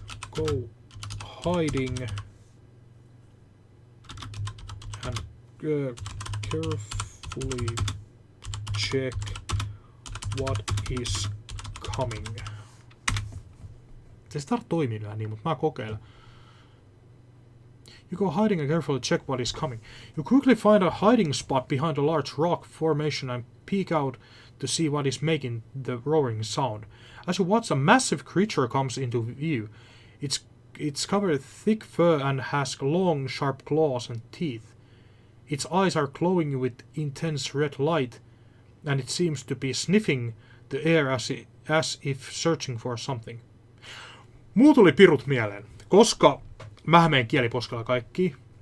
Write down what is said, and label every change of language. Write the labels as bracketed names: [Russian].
[English] Go hiding and carefully carefully check what is coming. [Finnish] Se ei toimii niin, mutta mä kokeilen. [English] You go hiding and carefully check what is coming. You quickly find a hiding spot behind a large rock formation and peek out to see what is making the roaring sound. As you watch, a massive creature comes into view. It's covered thick fur and has long, sharp claws and teeth. Its eyes are glowing with intense red light, and it seems to be sniffing the air as if searching for something. [Finnish] Muu tuli pirut mieleen, koska mä menen kieliposkella kaikki.